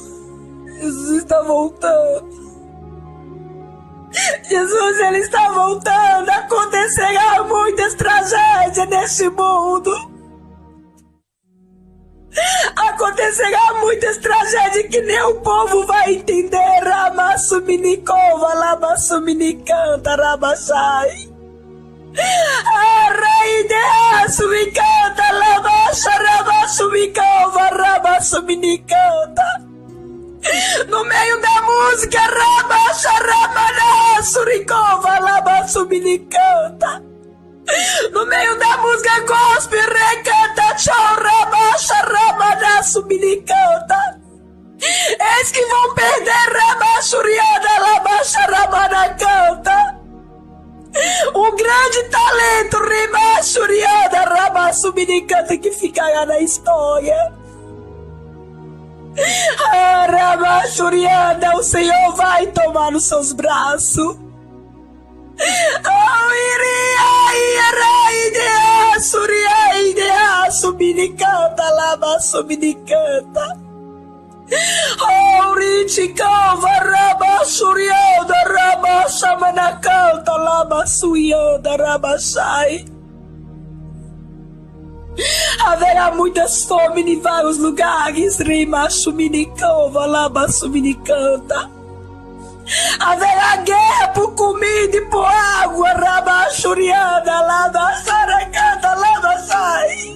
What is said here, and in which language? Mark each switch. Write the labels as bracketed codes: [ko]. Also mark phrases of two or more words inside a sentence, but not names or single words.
[pt] Jesus está voltando. Jesus, ele está voltando. Acontecerá muitas tragédias neste mundo. Acontecerá muitas tragédias que nem o povo vai entender. Ramassuminicova, labassuminicanta, rabachai. Arraideassumicanta, labacha, rabassumicova, rabassuminicanta. No meio da música, rabacha, ramaná, suricova, labassuminicanta. No meio da música, gospel, recanta, chorra, baixa, ramaná, suminicanta. Eis que vão perder, rabachuriada, labaixa, ramaná, canta. Um grande talento, rimachuriada, rabassuminicanta, que ficará na história. Ah, rabachuriada, o Senhor vai tomar nos seus braços. Oh, iria, suria, idea, suminicanta, lava, suminicanta. Oh, riticava, raba, suriada, raba, chamanacanta, lava, suiada, raba, sai. Haverá muitas fomes em vários lugares, rima, suminicova, lava, suminicanta. Haverá guerra por comida e por água, rabachuriada, labacharacata, labachai.